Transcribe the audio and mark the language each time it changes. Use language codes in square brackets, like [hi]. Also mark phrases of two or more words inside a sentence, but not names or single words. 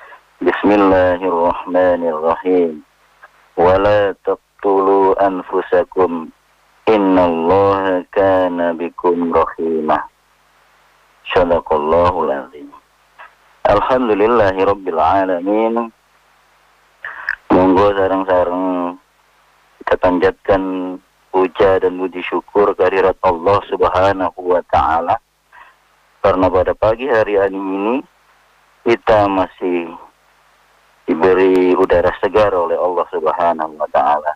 [ar] بسم الله الرحمن الرحيم. ولا تقتلوا أنفسكم إن الله كان بكم رحيما. صدق الله العظيم. الحمد لله رب العالمين. [jv] Monggo sareng-sareng [id] kita panjatkan puja dan puji syukur kehadirat Allah [ar] سبحانه وتعالى, [id] karena pada pagi hari ini kita masih diberi udara segar oleh Allah [ar] سبحانه وتعالى.